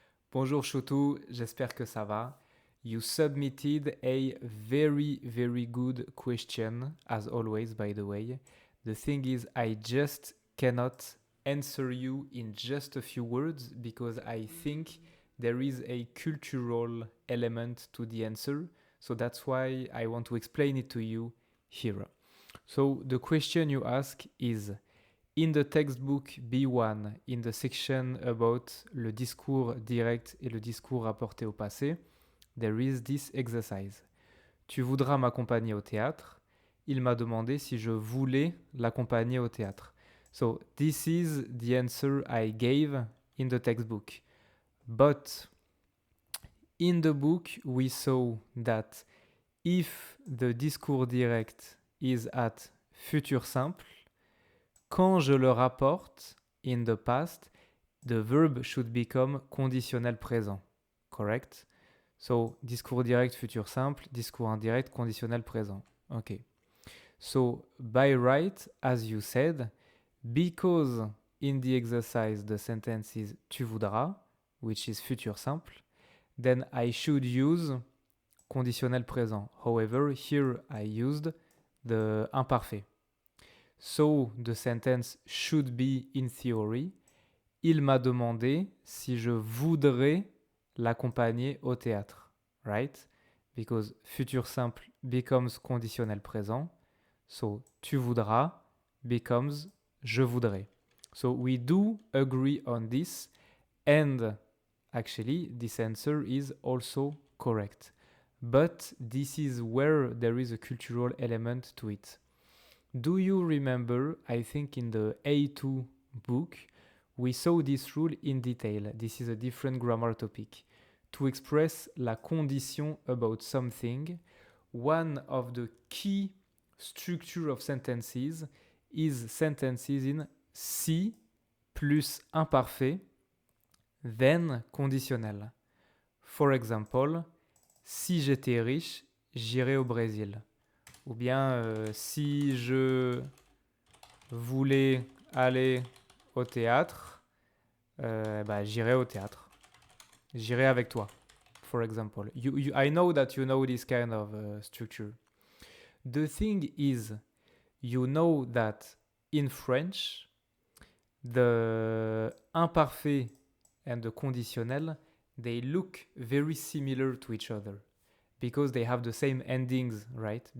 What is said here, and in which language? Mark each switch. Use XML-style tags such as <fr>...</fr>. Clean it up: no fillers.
<fr>Bonjour Choutou, j'espère que ça va.</fr> <en>You submitted a very, very good question, as always, by the way. The thing is, I just cannot answer you in just a few words because I think there is a cultural element to the answer. So that's why I want to explain it to you here. So the question you ask is in the textbook B1, in the section about</en> <fr>le discours direct et le discours rapporté au passé,</fr> <en>there is this exercise.</en> <fr>Tu voudras m'accompagner au théâtre. Il m'a demandé si je voulais l'accompagner au théâtre.</fr> <en>So this is the answer I gave in the textbook. But in the book, we saw that if the discours direct is at futur simple,</en> <fr>quand je le rapporte</fr> <en>in the past, the verb should become conditionnel présent. Correct? So, discours direct, futur simple, discours indirect, conditionnel présent. Okay. So, by right, as you said, because in the exercise the sentence is</en> <fr>tu voudras,</fr> <en>which is futur simple, then I should use conditionnel présent. However, here I used the imparfait. So the sentence should be in theory.</en> <fr>Il m'a demandé si je voudrais l'accompagner au théâtre. Right?</fr> <en>Because futur simple becomes conditionnel présent. So</en> <fr>tu voudras</fr> <en>becomes</en> <fr>je voudrais.</fr> <en>So we do agree on this, and actually this answer is also correct. But this is where there is a cultural element to it. Do you remember, I think in the A2 book, we saw this rule in detail. This is a different grammar topic. To express la condition about something, one of the key structure of sentences is sentences in si plus imparfait, then conditionnel. For example,</en> <fr>si j'étais riche, j'irais au Brésil. Ou bien si je voulais aller au théâtre, j'irai au théâtre. J'irai avec toi,</fr> <en>for example. I know that you know this kind of structure. The thing is, you know that in French, the imparfait and the conditionnel, they look very similar to each other because they have the same endings, right?</en>